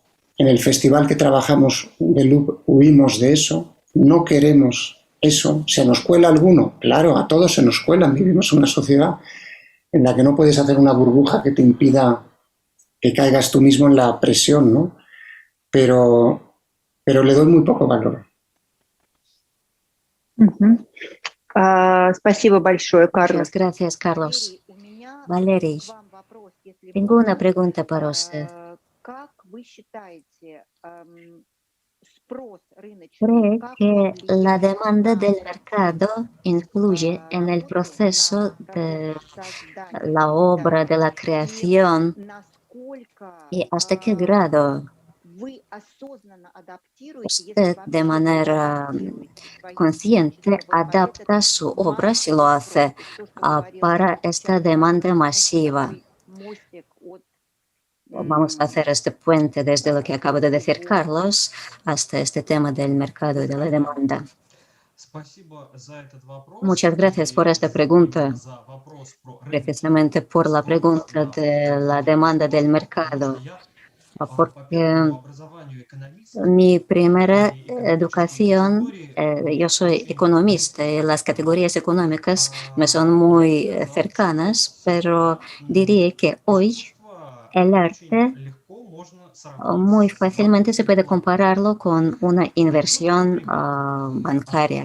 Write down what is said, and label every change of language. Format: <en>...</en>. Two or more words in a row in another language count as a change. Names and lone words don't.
<es>En el festival que trabajamos de Louvre huimos de eso. No queremos eso. ¿Se nos cuela alguno? Claro, a todos se nos cuelan. Vivimos en una sociedad en la que no puedes hacer una burbuja que te impida que caigas tú mismo en la presión, ¿no? Pero le doy muy poco valor.</es> <ru>Спасибо большое, Карлос.</ru> <es>Muchas gracias, Carlos.</es> <ru>Валерий, у меня</ru> <es>Valery,</es> <ru>к вам вопрос, если</ru> <es>tengo</es> <ru>можно.</ru> <es>una pregunta para usted.</es> <ru>Как вы считаете, спрос рыночный,</ru> <es>¿Cree</es> <ru>как</ru> <es>que</es> <ru>он</ru> <es>la</es> <ru>влияет</ru> <es>demanda</es> <ru>на</ru> <es>del mercado influye en el</es> <ru>работу,</ru> <es>proceso</es> <ru>на</ru> <es>de</es> <ru>работу создания,</ru> <es>la obra, de la</es> <ru>и</ru> <es>creación</es> <ru>насколько</ru> <es>y hasta qué grado</es> <ru>вы осознанно адаптируете, если</ru> <es>usted de</es> <ru>вообще</ru> <es>manera</es> <ru>адаптируете свои</ru> <es>consciente</es> <ru>творчество вот под этот</ru> <es>adapta su obra, si lo hace,</es> <ru>массовый спрос? То, что говорил</ru> <es>para esta</es> <ru>сейчас</ru> <es>demanda</es> <ru>Карлос,</ru> <es>masiva?</es> <ru>такой мостик от</ru> <es>Vamos a hacer este puente desde lo que acaba de decir Carlos hasta este tema del mercado y de la demanda. Muchas gracias por esta pregunta, precisamente por la pregunta de la demanda del mercado, porque mi primera educación, yo soy economista y las categorías económicas me son muy cercanas, pero diría que hoy el arte muy fácilmente se puede compararlo con una inversión bancaria.</es>